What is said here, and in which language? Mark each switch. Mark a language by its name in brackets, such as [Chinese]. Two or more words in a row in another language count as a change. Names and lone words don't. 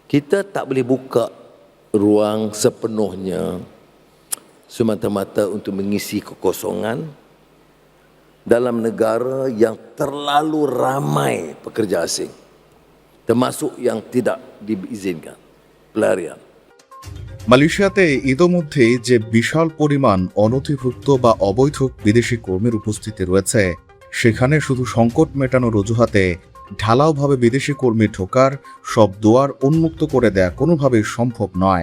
[Malay] Kita tak boleh buka ruang sepenuhnya semata-mata untuk mengisi kekosongan dalam negara yang terlalu ramai pekerja asing, termasuk yang tidak diizinkan pelarian। [Bangla] মালয়েশিয়াতে ইতোমধ্যে যে বিশাল পরিমাণ অনধিভুক্ত বা অবৈধ বিদেশি কর্মীর উপস্থিতি রয়েছে, সেখানে শুধু সংকট মেটানোর অজুহাতে ঢালাওভাবে বিদেশি কর্মী ঢোকার সব দুয়ার উন্মুক্ত করে দেয়া কোনোভাবেই সম্ভব নয়।